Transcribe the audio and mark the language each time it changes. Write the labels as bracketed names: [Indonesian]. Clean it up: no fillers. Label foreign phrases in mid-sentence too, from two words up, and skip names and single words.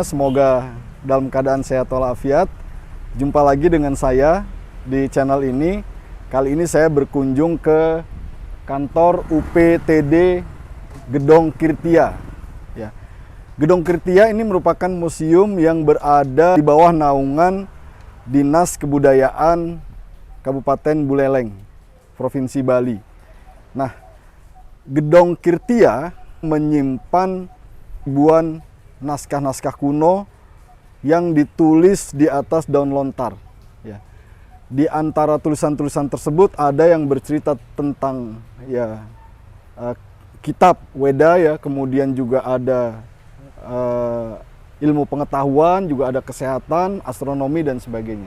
[Indonesian] Semoga dalam keadaan sehat walafiat. Jumpa lagi dengan saya di channel ini. Kali ini saya berkunjung ke kantor UPTD Gedong Kirtia. Ya. Gedong Kirtia ini merupakan museum yang berada di bawah naungan Dinas Kebudayaan Kabupaten Buleleng, Provinsi Bali. Nah, Gedong Kirtia menyimpan ribuan naskah-naskah kuno yang ditulis di atas daun lontar. Ya. Di antara tulisan-tulisan tersebut ada yang bercerita tentang kitab Weda, ya, kemudian juga ada ilmu pengetahuan, juga ada kesehatan, astronomi dan sebagainya.